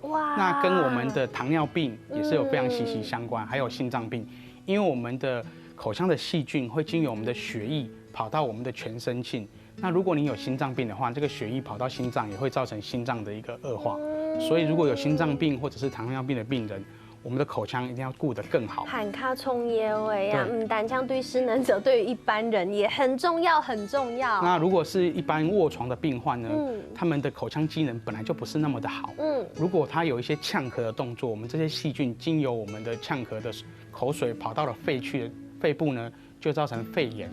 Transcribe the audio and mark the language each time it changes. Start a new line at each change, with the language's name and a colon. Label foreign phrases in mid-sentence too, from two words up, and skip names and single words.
Chinese: 哇，那跟我們的糖尿病也是有非常息息相關，還有心臟病，因為我們的口腔的細菌會經由我們的血液跑到我們的全身性。那如果你有心臟病的話，這個血液跑到心臟也會造成心臟的一個惡化。所以如果有心臟病或者是糖尿病的病人，我們的口腔一定要顧得更好。很卡重要誒呀，單槍對失能者，對於一般人也很重要，很重要。那如果是一般臥床的病患呢，他們的口腔機能本來就不是那麼的好。如果他有一些嗆咳的動作，我們這些細菌經由我們的嗆咳的口水跑到了肺部呢，就造成肺炎。